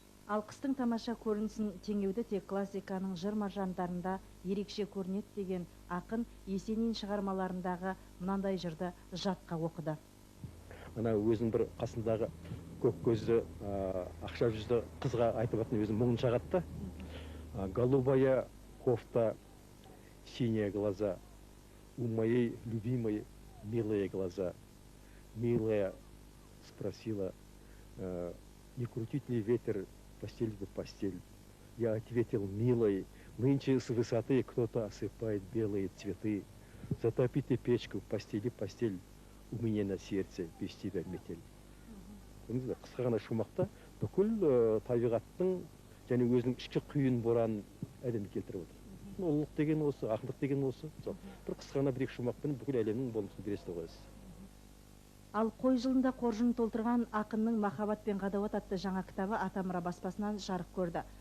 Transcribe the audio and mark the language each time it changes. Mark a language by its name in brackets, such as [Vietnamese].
[Kazakh] Ал қыстың тамаша көрінісін теңеуді тек классиканың жыр маржандарында ерекше көрінеді деген ақын Есенин шығармаларындағы мынандай жырды жатқа оқыды. Ана өзінің бір қасындағы көк көзді, ақша жүзді қызға айтып атын өзінің мұңын шағатты. [Russian] Голубая кофта, синие глаза, у моей любимой милые глаза. Милая спросила, Не крутит ли ветер постель в постель? Я ответил, милой, нынче с высоты кто-то осыпает белые цветы. Затопи ты печку, постели постель, у меня на сердце без тебя метель. [Kazakh] Қысқа ғана шумақта бүкіл табиғаттың және өзінің ішкі күйін боран әлемге келтіріп отыр. Ұлылық деген осы, ақындық деген осы. Бір қысқа ғана бір екі шумақпен бүкіл әлемнің болмысын бересіз қоясыз. Ал қой жылында қоржын толтырған ақынның «Махаббат пен ғадауат» атты жаңа кітабы Атамұра баспасынан жарық көрді.